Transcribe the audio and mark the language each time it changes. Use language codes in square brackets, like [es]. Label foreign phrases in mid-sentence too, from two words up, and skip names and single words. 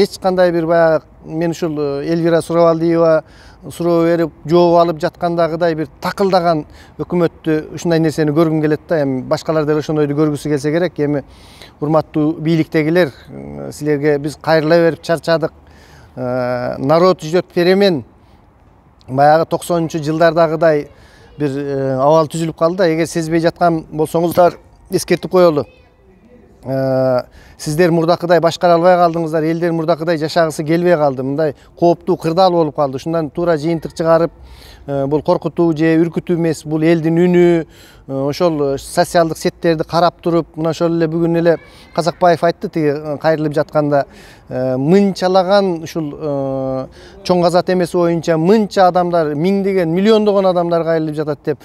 [ky] Эч кандай бир баягы мен ушул Элвира Сурабалдиева суроо берип, жооп алып жаткандагыдай бир такылдаган өкмөттү, ушундай нерсени көргүм келет да. Эми башкалар деле ошондойду көргүсү келсе керек. Эми урматтуу бийликтегилер, силерге биз кайрыла берип чарчадык. [ru] Народ ждет перемен. [ky] Баягы 90-жылдардагыдай бир абал түзүлүп калды да. Эгер сезбей жаткан болсоңуздар эскертип коелу. Сиздер мурдакыдай башкара албай калдыңыздар, элдер мурдакыдай жашагысы келбей калды. Мындай кооптуу, кырдаал болуп калды. Ушундан туура жыйынтык чыгарып, бул коркутуу же үркүтүү эмес, бул элдин үнү, ошол социалдык сеттерди карап туруп, мына ошол эле бүгүн эле Казакбаев айтты, тиги кайрылып жатканда, мынчалаган ушул чоң казат эмеси боюнча мынча адамдар, миңдеген, миллиондогон адамдар кайрылып жатат деп.